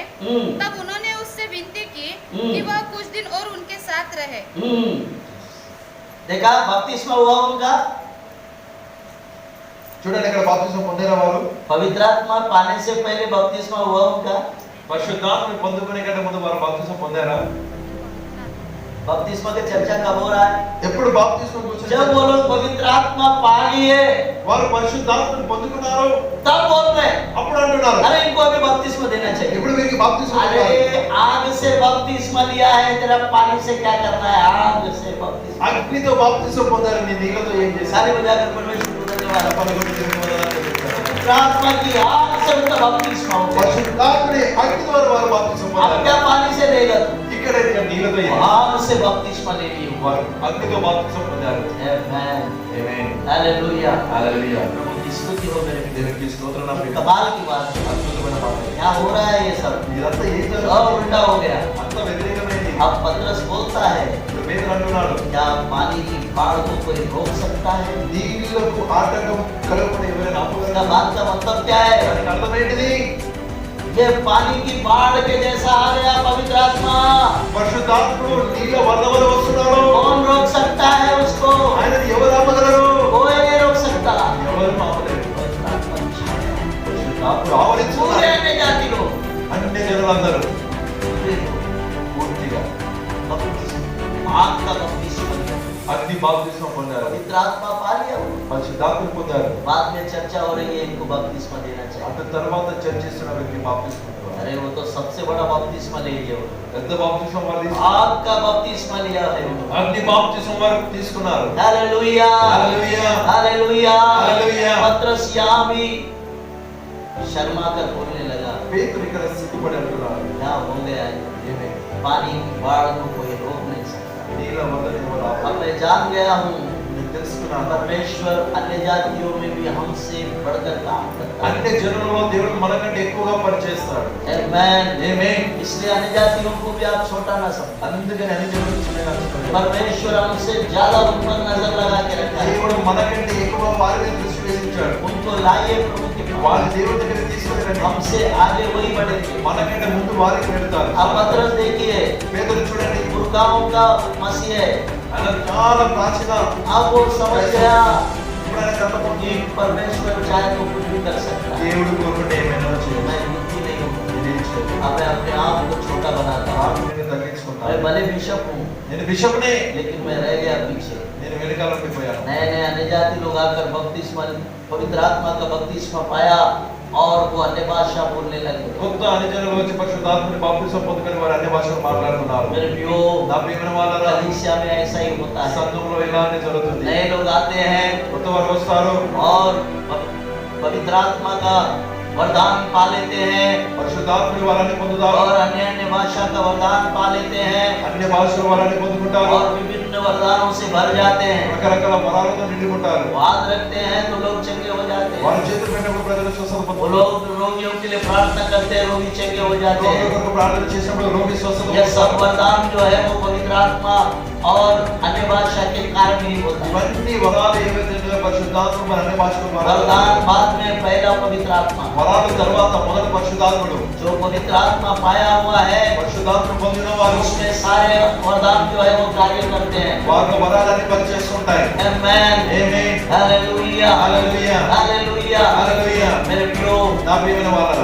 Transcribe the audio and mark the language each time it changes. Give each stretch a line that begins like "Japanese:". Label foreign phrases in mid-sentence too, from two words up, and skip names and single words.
Hindi: तब उन्होंने उससे विनती की कि वह कुछ दिन और उनके साथ रहे। देखा बपतिस्मा हुआ उनका।
Telugu: చూడండి ఇక్కడ బాప్తిస్మం పొందిన వారు,
Hindi: पवित्र आत्मा पाने से पहले बपतिस्मा हुआ उनका।
Telugu: పరిశుద్ధాత్మని పొందుకునే కంటే ముందు వారు బాప్తిస్మం పొందారా?
Hindi: बपतिस्मा की चर्चा कब हो रहा है?
Telugu: ఎప్పుడు బాప్తిస్మం గురించి?
Hindi: जब वो लोग पवित्र आत्मा पा लिए,
Telugu: వారు పరిశుద్ధాత్మని పొందుకున్నారు,
Hindi: तब बोल रहे
Telugu: అప్పుడు అంటున్నారు
Hindi: अरे इनको अभी बपतिस्मा देना चाहिए।
Telugu: ఇప్పుడు వీరికి బాప్తిస్మం
Hindi: अरे
Telugu: ఇవ్వాలి.
Hindi: आग से बपतिस्मा लिया है, तेरा पानी से क्या करना है? आग से बपतिस्मा।
Telugu: అగ్నితో బాప్తిస్మం పొందారు, నీ నీళ్ళతో ఏం చేశారు?
Hindi: सारे बजाकर परमेश्वर को धन्यवाद।
Telugu: పలుకులు దేవుని వందనాలు చెల్లిస్తారు.
Hindi: पवित्र आत्मा की आग से उनका बपतिस्मा हो गया।
Telugu: పరిశుద్ధాత్మని అగ్ని ద్వారా వారు బాప్తిస్మం
Hindi: अब
Telugu: పొందారు.
Hindi: क्या पानी से देगा तू?
Telugu: ఇక్కడ నీళ్ళతో ఏం?
Hindi: आग से बपतिस्मा ले लिए
Telugu: వారు అగ్నితో బాప్తిస్మం పొందారు.
Hindi: आमेन,
Telugu: ఆమేన్,
Hindi: हालेलुया।
Telugu: హల్లెలూయా.
Hindi: प्रभु की स्तुति हो मेरे प्रिय।
Telugu: దేవునికి స్తోత్రం. నా ప్రియ
Hindi: कमाल की बात है।
Telugu: అద్భుతమైన మాట.
Hindi: क्या हो रहा है ये सब?
Telugu: ఇదంతా ఏం
Hindi: सब
Telugu: జరుగుతుంది?
Hindi: उल्टा हो गया।
Telugu: అంత వ్యతిరేకమైనది.
Hindi: अब पतरस बोलता है,
Telugu: ఇప్పుడు పేతురు అంటున్నాడు
Hindi: क्या पानी की बाढ़ को कोई रोक सकता है?
Telugu: నీళ్లకు ఆటంకం కలగకుండా ఎవరైనా
Hindi: इसका
Telugu: ఆపగలరా?
Hindi: बात का मतलब क्या है?
Telugu: దానికి అర్థం ఏంటిది?
Hindi: ये पानी की बाढ़ के जैसा आ गया पवित्र आत्मा।
Telugu: పరిశుద్ధాత్ముడు నీళ్ళ వరదవల వస్తున్నాడు.
Hindi: कौन रोक सकता है उसको?
Telugu: ఆయనని ఎవరు ఆపగలరు?
Hindi: कोई नहीं रोक सकता।
Telugu: ఎవరు ఆపలేరు.
Hindi: पवित्र आत्मा छा गया।
Telugu: పరిశుద్ధాత్ముడు
Hindi: पूरे
Telugu: ఆవరించుకున్నాడు.
Hindi: अन्य जाति लोग,
Telugu: అన్ని జనులందరూ
Hindi: पूरे लोग
Telugu: పూర్తిగా
Hindi: आग का बपतिस्मा लिया।
Telugu: అగ్ని బాప్తిస్మం పొందారు.
Hindi: पवित्र आत्मा पा लिया वो।
Telugu: పరిశుద్ధాత్మను పొందారు.
Hindi: बाद में चर्चा हो रही है इनको बपतिस्मा देना चाहिए।
Telugu: అటు తర్వాత చర్చిస్తున్న వ్యక్తి బాప్తిస్మం పొందారు.
Hindi: अरे वो तो सबसे बड़ा बपतिस्मा ले लिया वो।
Telugu: పెద్ద బాప్తిస్మం వారు తీసుకున్నారు.
Hindi: आग का बपतिस्मा लिया है वो।
Telugu: అగ్ని బాప్తిస్మం వారు తీసుకున్నారు.
Hindi: हालेलुया,
Telugu: హల్లెలూయా,
Hindi: हालेलुया। हालेलुया। पतरस यहाँ भी शर्मा कर बोलने लगा,
Telugu: పేతురు ఇక్కడ సిగ్గుపడి అంటున్నారు
Hindi: क्या हो गया है?
Telugu: ఏమే
Hindi: पानी की बाढ़ को कोई रोक नहीं सकता।
Telugu: నీళ్ళ వరదని ఎవరు
Hindi: अब
Telugu: ఆపలేరు.
Hindi: मैं जान गया हूँ
Telugu: నేను తెలుసుకున్నాను
Hindi: परमेश्वर अन्य जातियों में भी हमसे बढ़कर काम करता है।
Telugu: అన్ని జనులలో దేవుడు మనకంటే ఎక్కువగా పనిచేస్తాడు.
Hindi: आमेन।
Telugu: ఆమేన్.
Hindi: इसलिए अन्य जातियों को भी आप छोटा ना समझें।
Telugu: అందుకని అన్ని జనులు చిన్నగా చూడండి.
Hindi: परमेश्वर हमसे ज्यादा उन पर नजर लगा के रखा है।
Telugu: దేవుడు మనకంటే ఎక్కువ వారి మీద దృష్టి వేసించాడు.
Hindi: उनको लाइए प्रभु के
Telugu: వారి
Hindi: पास।
Telugu: దేవుడి దగ్గర తీసుకుని రండి.
Hindi: हमसे आगे वही बढ़ेंगे।
Telugu: మనకంటే ముందు వారికి వెళ్తారు.
Hindi: अब पतरस देखिए,
Telugu: పేతురు చూడండి,
Hindi: पुरखाओं का मसीह है।
Telugu: ఆయన చాలా ప్రాచీన
Hindi: अब वो समझ गया
Telugu: ఇప్పుడు ఆయన కర్మ
Hindi: कि परमेश्वर चाहे तो कुछ भी कर सकता है।
Telugu: దేవుడు కోరుకుంటే ఏమైనా చేయవచ్చు.
Hindi: मैं बुद्धि नहीं हूँ,
Telugu: ఇదేం చేయదు.
Hindi: अब मैं अपने आप को छोटा बनाता हूँ।
Telugu: నాకు నేను తగ్గించుకుంటాను.
Hindi: मैं भले बिशप हूँ,
Telugu: నేను బిషప్నే,
Hindi: लेकिन मैं रह गया पीछे।
Telugu: నేను వెనకాల ఉండిపోయాను.
Hindi: नए नए अन्य जाति लोग आकर बपतिस्मा, पवित्र आत्मा का बपतिस्मा पाया और वो अन्य भाषा बोलने लगे।
Telugu: కొత్త అన్ని జనులు వచ్చి పరిశుద్ధాత్మని బాప్తిస్మం పొందుకొని వారు అన్ని భాషలు మాట్లాడుతున్నారు.
Hindi: मेरे प्रियो,
Telugu: నా ప్రియమైన వాళ్ళారా,
Hindi: कलीसिया में ऐसा ही होता है।
Telugu: సంఘంలో ఇలానే జరుగుతుంది.
Hindi: नए लोग आते हैं
Telugu: కొత్త వారు వస్తారు,
Hindi: और पवित्र आत्मा का वरदान पा लेते हैं
Telugu: పరిశుద్ధాత్మని వారిని పొందుతారు,
Hindi: और अन्य अन्य भाषा का वरदान पा लेते हैं
Telugu: అన్ని భాషల వారిని పొందుకుంటారు,
Hindi: और विभिन्न वरदानों से भर जाते हैं।
Telugu: రకరకాల వరాలతో నిండుకుంటారు.
Hindi: हाथ रखते हैं तो लोग चंगे हो जाते हैं।
Telugu: వారి చేతులు పెట్టినప్పుడు ప్రజలు స్వస్థత
Hindi: वो
Telugu: పొందుతారు.
Hindi: लोग रोगियों के लिए प्रार्थना करते हैं, रोगी चंगे हो जाते
Telugu: రోగుల
Hindi: हैं।
Telugu: కొరకు ప్రార్థన చేసినప్పుడు రోగి స్వస్థత
Hindi: यह सब
Telugu: పొందుతారు.
Hindi: वरदान जो है वो पवित्र आत्मा और अन्य भाषा के कारण ही होता है।
Telugu: ఇవన్నీ వరాలు ఏవైతే ఉన్నాయో పరిశుద్ధాత్మ మన అన్ని భాషలు
Hindi: वरदान बाद में पहला पवित्र आत्मा।
Telugu: వరాల తర్వాత మొదటి పరిశుద్ధాత్ముడు
Hindi: जो पवित्र आत्मा पाया हुआ है
Telugu: పరిశుద్ధాత్మ పొందిన వారు
Hindi: उसमें सारे वरदान जो है वो कार्य करते हैं।
Telugu: వారిలో వరాలన్నీ పనిచేస్తుంటాయి.
Hindi: आमेन,
Telugu: ఆమేన్,
Hindi: हालेलुया,
Telugu: హల్లెలూయా,
Hindi: हालेलुया।
Telugu: హల్లెలూయా.
Hindi: मेरे प्रियो,
Telugu: నా ప్రియమైన వారలారా,